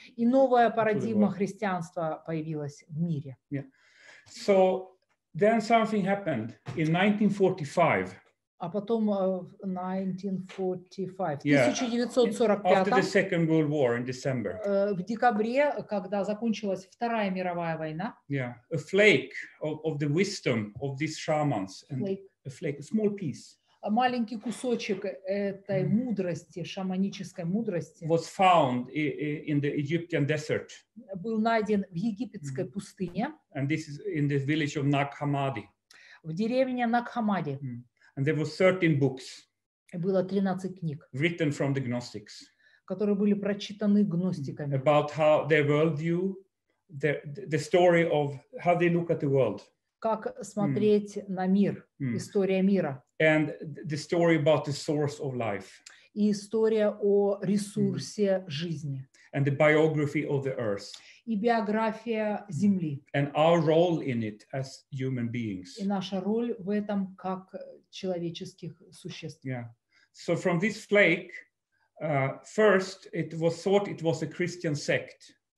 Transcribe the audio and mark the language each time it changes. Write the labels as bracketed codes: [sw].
[ru] И новая парадигма христианства появилась в мире. [en] Yeah. So then something happened in 1945. [ru] А потом в 1945, [en] Yeah. 1945, After the Second World War in December. [ru] В декабре, когда закончилась Вторая мировая война, [en] Yeah, a flake of the wisdom of these shamans, and a flake, a small piece, [ru] маленький кусочек этой мудрости, шаманической мудрости, [en] was found in the Egyptian desert. [ru] Был найден в египетской пустыне. [en] And this is in the village of Nag Hammadi. [ru] В деревне Наг-Хамади. [en] And there were 13 books. [ru] Было 13 книг, [en] written from the Gnostics. [ru] которые были прочитаны гностиками. [en] About how their worldview, the story of how they look at the world. [ru] Как смотреть на мир, история мира. [en] And the story about the source of life. [ru] И история о ресурсе жизни. [en] And the biography of the earth. [ru] И биография Земли. [en] And our role in it as human beings. [ru] И наша роль в этом как человеческих существ. [en] Yeah. So from this flake, first it was thought it was a Christian sect.